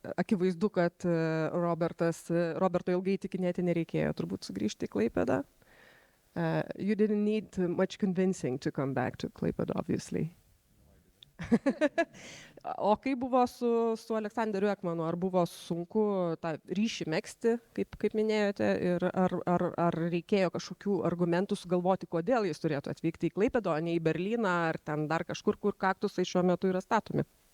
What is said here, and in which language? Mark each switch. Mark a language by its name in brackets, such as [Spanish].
[Lithuanian] Akivaizdu, kad Roberto ilgai įtikinėti nereikėjo turbūt sugrįžti į Klaipėdą. [English] You didn't need much convincing to come back to Klaipėdą, obviously. [Lithuanian] O kaip buvo su Aleksanderiu Ekmanu? Ar buvo sunku tą ryšį megzti, kaip minėjote, ir ar reikėjo kažkokių argumentų sugalvoti, kodėl jis turėtų atvykti į Klaipėdą, o ne į Berlyną, ar ten dar kažkur, kur Kaktusai šiuo metu yra statomi?